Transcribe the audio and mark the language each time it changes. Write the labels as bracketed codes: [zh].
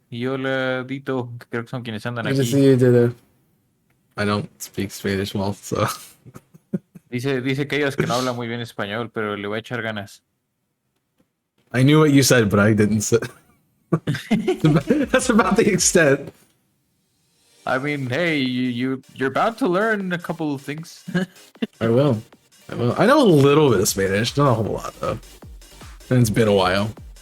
[es] Y hola, Dito, que creo que son quienes andan [en] Good to [es] aquí. [en] see you, Dida. I don't speak Spanish well, so [es] Dice que ellos que no hablan muy bien español, pero le voy a echar ganas. [en] I knew what you said, but I didn't say. That's about the extent. I mean, hey, you're about to learn a couple of things. I will. I will. I know a little bit of Spanish, not a whole lot though. And it's been a while.